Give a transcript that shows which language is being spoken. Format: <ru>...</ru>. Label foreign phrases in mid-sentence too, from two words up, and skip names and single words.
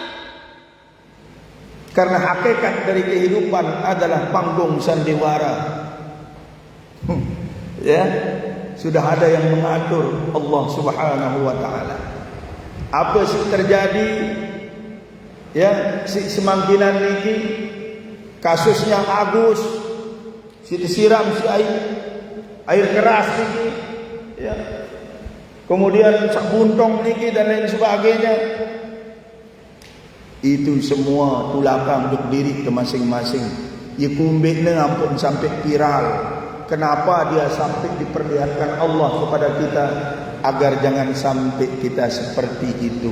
<id>Karena hakikat dari kehidupan adalah panggung sandiwara. Ya, sudah ada yang mengatur, Allah</id> <ar>سبحانه وتعالى.</ar> <id>Apa sih terjadi? Ya,</id> <sas>si semangkinan niki</sas> <id>kasusnya Agus, si disiram si air keras niki, ya. Kemudian</id> <sas>sak buntong niki</sas> <id>dan lain sebagainya. Itu semua tulakan untuk diri ke masing-masing.</id> <sas>Ya kumbeknya ampun</sas> <id>sampai viral. Kenapa dia sampai diperlihatkan Allah kepada kita? Agar jangan sampai kita seperti itu.</id>